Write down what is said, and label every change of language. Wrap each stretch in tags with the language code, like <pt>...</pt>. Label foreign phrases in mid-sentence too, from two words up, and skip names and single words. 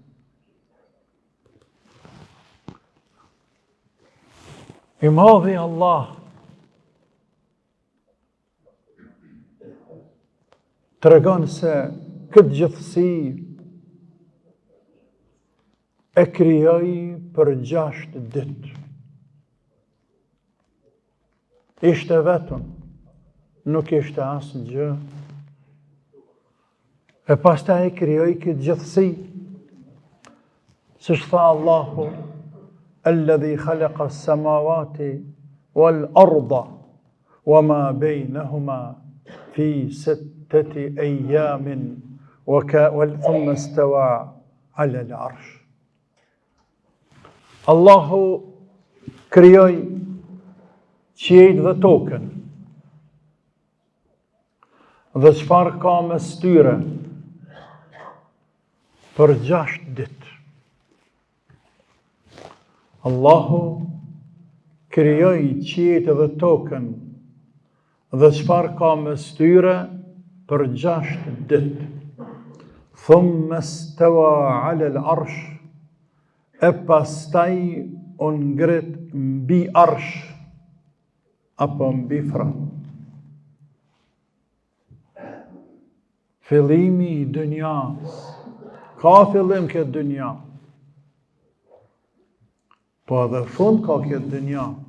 <sq>I madhi Allah tregon se këtë gjithësi e krijoi për 6 ditë. Ishte vetëm, nuk ishte asgjë. E pastaj e krijoi këtë gjithësi. Siç tha Allahu,</sq> <ar>الذي خلق السماوات والأرض وما بينهما في 6 أيام ثم استوى على العرش.</ar> <sq>Allahu krijoi qiejt dhe tokën, dhe çfarë ka mes tyre për 6 ditë. Allahu krijoi qiejt dhe tokën dhe çfarë ka mes tyre për 6 ditë.</sq> <ar>ثم استوى على العرش,</ar> <sq>e pastaj u ngrit mbi arsh apo mbi fran. Fillimi i dunjas, ka fillim këtë dunja, po edhe fund ka këtë dunja.</sq>